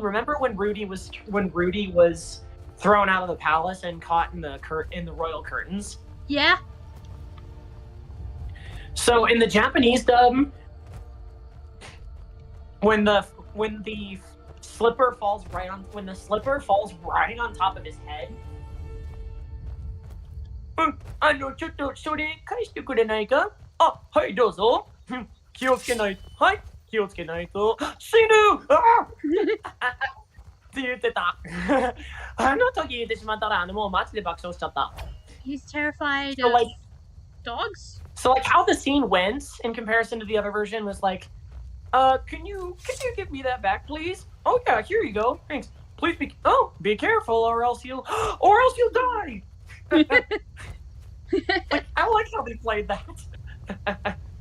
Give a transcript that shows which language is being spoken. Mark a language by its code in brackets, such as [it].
[en] Remember when Rudy was thrown out of the palace and caught in the royal curtains? Yeah. So in the Japanese dub, when the slipper falls right on top of his head. [ja] ちょっとそれ返してくれないか？あ、はいどうぞ。気をつけない。はい。気をつけないと死ぬって言ってた。あの時言ってしまったら、もうマジで爆笑しちゃった。 [en] He's terrified So of like, dogs? so like how the scene went in comparison to the other version was like, can you give me that back, please? Oh yeah, here you go. Thanks. Please be careful, or else you'll die. Like, I like how they played that.